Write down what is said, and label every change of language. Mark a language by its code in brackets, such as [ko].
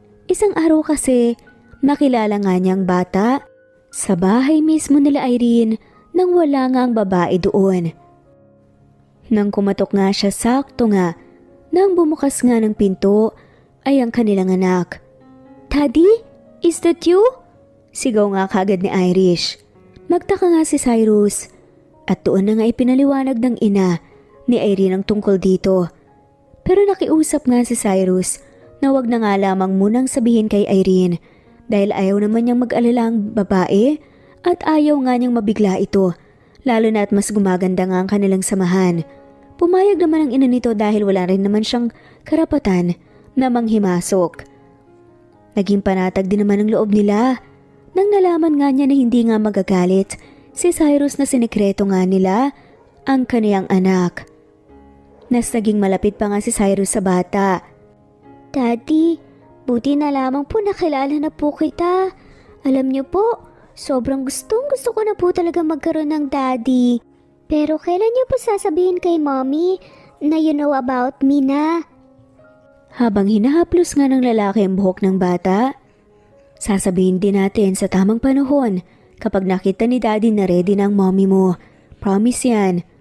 [tl] Isang araw kasi, nakilala nga niyang bata sa bahay mismo nila Irene nang wala nga ang babae doon. Nang kumatok nga siya sakto nga, nang bumukas nga ng pinto ay ang kanilang anak. [en] "Daddy, is that you?" [tl] Sigaw nga kagad ni Irish. Magtaka nga si Cyrus at doon na nga ipinaliwanag ng ina ni Irene ang tungkol dito. Pero nakiusap nga si Cyrus na wag na nga lamang munang sabihin kay Irene dahil ayaw naman niyang mag-alala ang babae at ayaw nga niyang mabigla ito, lalo na at mas gumaganda nga ang kanilang samahan. Pumayag naman ang ina nito dahil wala rin naman siyang karapatan na manghimasok. Naging panatag din naman ang loob nila nang nalaman nga niya na hindi nga magagalit si Cyrus na sinikreto nga nila ang kaniyang anak. Nas naging malapit pa nga si Cyrus sa bata. Daddy, buti na lamang po nakilala na po kita. Alam niyo po, sobrang gusto ko na po talaga magkaroon ng daddy. Pero kailan niyo po sasabihin kay mommy na [en] you know about me [tl] na? Habang hinahaplos nga ng lalaki ang buhok ng bata, sasabihin din natin sa tamang panahon kapag nakita ni daddy na ready na ang mommy mo. Promise yan.